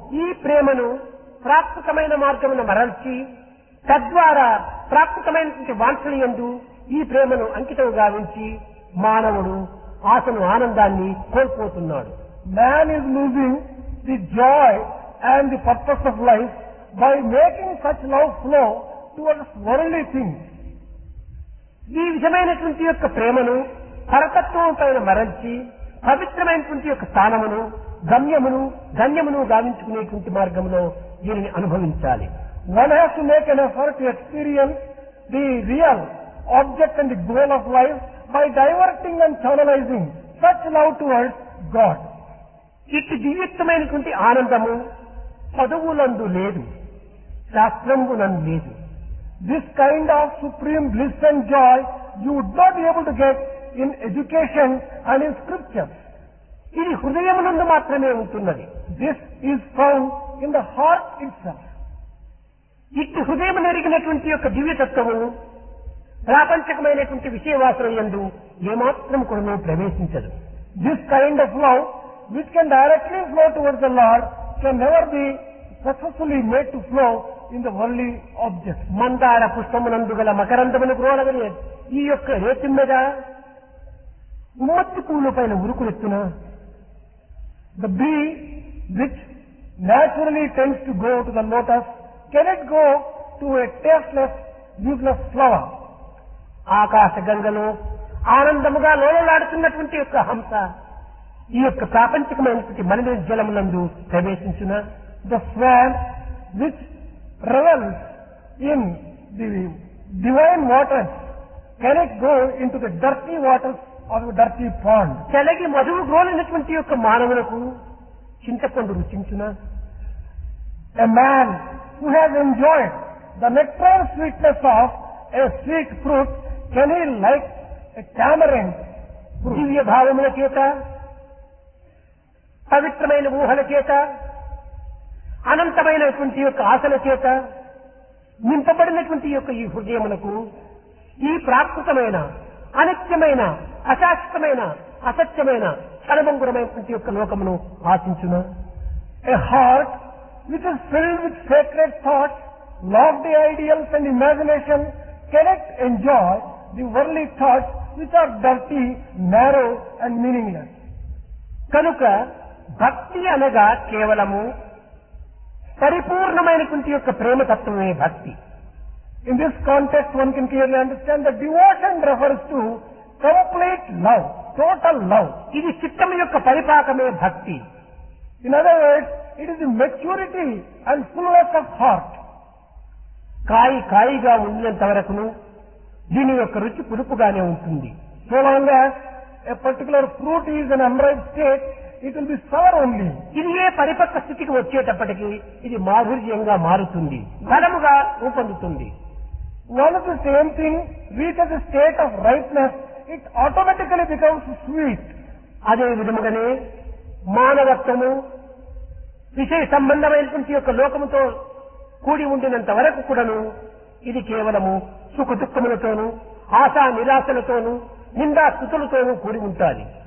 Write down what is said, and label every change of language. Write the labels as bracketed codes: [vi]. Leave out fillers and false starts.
[te] ఈ ప్రేమను ప్రాకృతమైన మార్గమును మరల్చి తద్వారా ప్రాకృతమైనటువంటి వాంఛనయందు ఈ ప్రేమను అంకితం గావించి మానవుడు ఆశను ఆనందాన్ని కోల్పోతున్నాడు. [en] Man is losing the joy and the purpose of life by making such love flow towards worldly things. [te] ఈ విధమైనటువంటి యొక్క ప్రేమను పరతత్వం పైన మరల్చి పవిత్రమైనటువంటి యొక్క స్థానమును గమ్యమును గావించుకునేటువంటి మార్గంలో దీనిని అనుభవించాలి. [en] One has to make an effort to experience the real object and the goal of life by diverting and channelizing such love towards God. [te] ఇట్టి దివ్యత్వమైనటువంటి ఆనందము చదువులందు లేదు, శాస్త్రమునందు లేదు. [en] This kind of supreme bliss and joy you would not be able to get in education and in scripture. [te] ఇది హృదయమునందు మాత్రమే ఉంటున్నది. [en] This is found in the heart itself. [te] ఇట్టి హృదయం నెరిగినటువంటి యొక్క దివ్యతత్వము ప్రాపంచకమైనటువంటి విషయవాసన యందు ఏమాత్రం కూడా ప్రవేశించదు. [en] This kind of love which can directly flow towards the Lord can never be successfully made to flow in the worldly objects. [te] మందార పుష్పమునందు గల మకరందమును గ్రోలగలిగే ఈ యొక్క రేతి మీద ఉమ్మత్తి పూల పైన ఉరుకులెత్తున [en] The bee which naturally tends to go to the lotus cannot go to a tasteless, useless flower. [te] ఆకాశ గంగలో ఆనందముగా లోలలాడుతున్నటువంటి యొక్క హంస ఈ యొక్క ప్రాపంచికమైనటువంటి మలిన జలమునందు ప్రవేశించిన [en] The swan which revels in the divine waters cannot go into the dirty waters of a dirty pond. [te] చలగి మధువు గ్రోలినటువంటి యొక్క మానవులకు చింతపండు రుచించున [en] A man who has enjoyed the nectar sweetness of a sweet fruit, can he like a tamarind fruit? [te] దివ్య భావముల చేత పవిత్రమైన ఊహల చేత అనంతమైనటువంటి యొక్క ఆశల చేత నింపబడినటువంటి యొక్క ఈ హృదయములకు ఈ ప్రాకృతమైన అనిత్యమైన అశాశ్వతమైన అసత్యమైన క్షణభంగురమైనటువంటి యొక్క లోకమును ఆశించున [en] A heart which is filled with sacred thoughts, lofty ideals and imagination cannot enjoy the worldly thoughts which are dirty, narrow and meaningless. [te] కనుక భక్తి అనగా కేవలము పరిపూర్ణమైనటువంటి యొక్క ప్రేమతత్వమే భక్తి. [en] In this context, one can clearly understand that devotion refers to complete love, total love. [te] ఇది చిత్తం యొక్క పరిపాకమే భక్తి. [en] In other words, it is the maturity and fullness of heart. [te] కాయిగా ఉండినంత వరకును దీని యొక్క రుచి పులుపుగానే ఉంటుంది. [en] So long as a particular fruit is in unripe state, it will be sour only. [te] ఇది ఏ పరిపక్వ స్థితికి వచ్చేటప్పటికి ఇది మాధుర్యంగా మారుతుంది, బలముగా రూపొందుతుంది. [en] Once the same thing reaches a state of ripeness, it automatically becomes sweet. [te] అదే విధముగానే మానవత్వము విషయ సంబంధమైనటువంటి యొక్క లోకముతో కూడి ఉండినంత వరకు కూడాను ఇది కేవలము సుఖ దుఃఖములతోనూ ఆశా నిరాశలతోనూ నిందా స్థుతులతోనూ కూడి ఉంటుంది.